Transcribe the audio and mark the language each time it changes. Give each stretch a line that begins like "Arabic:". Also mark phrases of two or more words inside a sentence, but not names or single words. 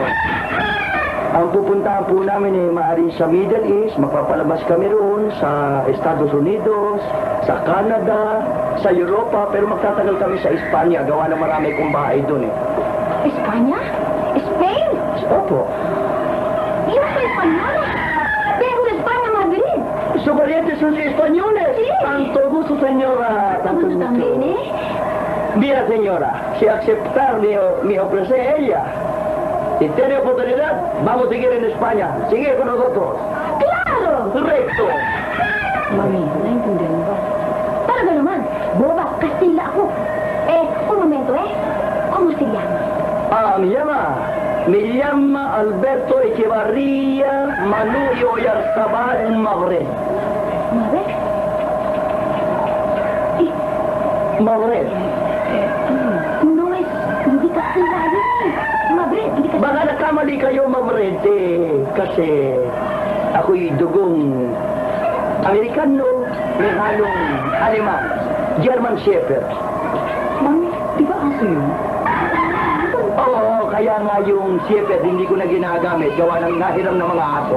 Filipino: Ang pupuntahan po namin maaaring sa Middle East, magpapalabas kami roon sa Estados Unidos, sa Canada, sa Europa, pero magtatagal kami sa Espanya, gawa na marami kong bahay doon Espanya? Spain? Opo.
Spanish: Yo soy española. Vengo de España, Madrid. Sus parientes son españoles. Sí. Tanto gusto, señora. Tanto gusto. También, Mira, señora, si aceptar mi ofrecer ella y tiene oportunidad, vamos a seguir en España. Sigue con nosotros. ¡Claro! Recto.
Filipino: Mami, naintindihan mo ba? Talaga naman, boba, Kastila ako.
Spanish: Un momento, ¿Cómo se llama? Me llama Alberto Echevarría Manuyo Oyarzabal Mabre. ¿Mabre? Mabre. No es,
Filipino: hindi Kastila yun Mabre, hindi Kastila. Baka nakamali kayo, Mabre, kasi ako'y dugong Amerikano, may halong Aleman,
English: German Shepherd.
Filipino: Mami, di ba aso yun? Oo, kaya nga yung Shepherd hindi ko na ginagamit, gawa ng nahiram ng mga aso.